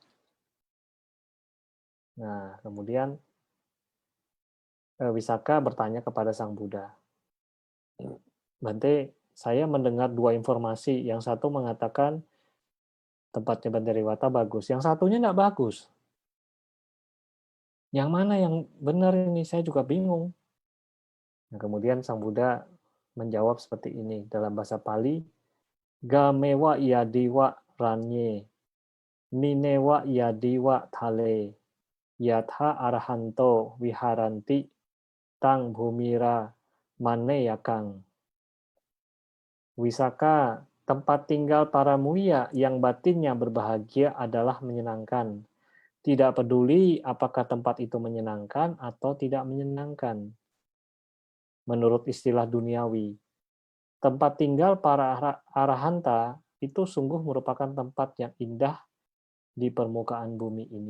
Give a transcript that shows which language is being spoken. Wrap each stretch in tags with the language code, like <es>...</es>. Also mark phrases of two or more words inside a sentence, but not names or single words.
<id>Nah, kemudian Wisaka bertanya kepada Sang Buddha, Bante, saya mendengar dua informasi. Yang satu mengatakan tempatnya Bante Rewata bagus, yang satunya nggak bagus. Yang mana yang benar ini? Saya juga bingung. Nah, kemudian Sang Buddha menjawab seperti ini dalam bahasa Pali,</id> <pi>Gamewa yadiwa ranye, ninewa yadiwa thale, yatha arahanto viharanti, tang bhumira maneyakang.</pi> <id>Wisaka, tempat tinggal para mulia yang batinnya berbahagia adalah menyenangkan. Tidak peduli apakah tempat itu menyenangkan atau tidak menyenangkan. Menurut istilah duniawi, tempat tinggal para arahanta itu sungguh merupakan tempat yang indah di permukaan bumi ini.</id>